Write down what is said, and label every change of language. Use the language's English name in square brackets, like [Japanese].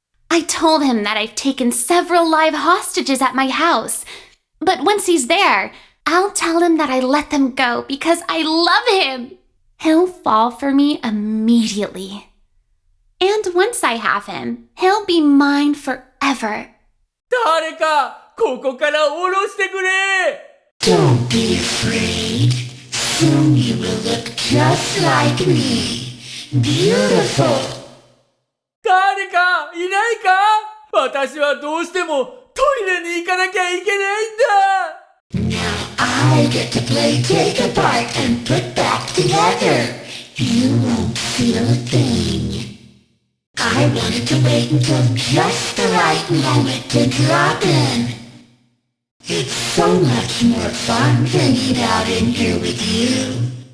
[English] I told him that I've taken several live hostages at my house. But once he's there, I'll tell him that I let them go because I love him. He'll fall for me immediately. And once I have him, he'll be mine forever. [Japanese] 誰かここから下ろしてくれ [English] Don't be afraid. Soon you will look just like me. Beautiful. [Japanese] 誰かいないか私はどうしてもトイレに行かなきゃいけないんだ [English] Now I get to play take apart and put back together. You won't feel a thing. I wanted to wait until just the right moment to drop in. It's so much more fun hanging out in here with you.